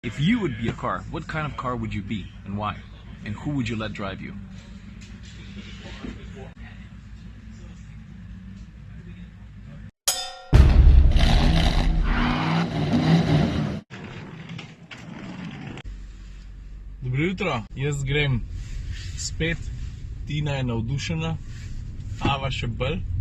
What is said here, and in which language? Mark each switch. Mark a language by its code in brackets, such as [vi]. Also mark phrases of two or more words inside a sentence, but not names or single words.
[en] If you would be a car, what kind of car would you be and why? And who would you let drive you? [sl] Dobro jutro, jaz grem spet, Tina je navdušena, Ava še bolj.